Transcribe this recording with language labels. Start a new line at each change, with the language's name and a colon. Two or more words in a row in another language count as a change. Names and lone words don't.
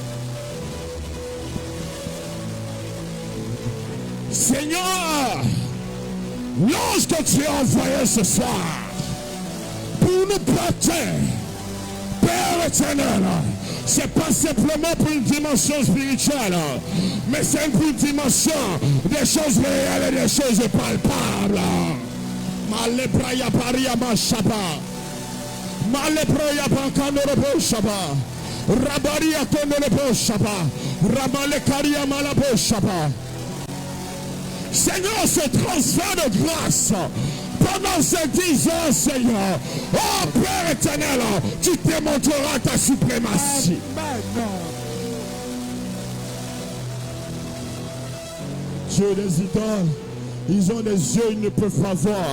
French: Seigneur, lorsque tu es envoyé ce soir pour nous porter, Père éternel, c'est pas simplement pour une dimension spirituelle, mais c'est pour une dimension des choses réelles et des choses palpables. Malebraya paria mashaba. Malebraya pankandoro shaba. Rabaria kondoro shaba. Ramalekaria malabo shaba. Seigneur, ce transfert de grâce pendant ces 10 ans, Seigneur, oh Père éternel, tu démontreras ta suprématie. Dieu des idoles, ils ont des yeux, ils ne peuvent pas voir.